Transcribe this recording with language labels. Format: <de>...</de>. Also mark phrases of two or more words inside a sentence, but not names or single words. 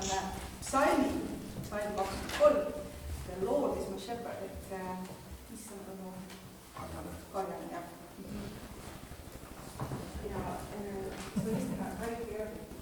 <et>me psalmi, psalm 23, ja</et> <en>Lord is my shepherd,</en> <et>et issand on mu karjane, jah. Ja võiks teha väike järgi.</et>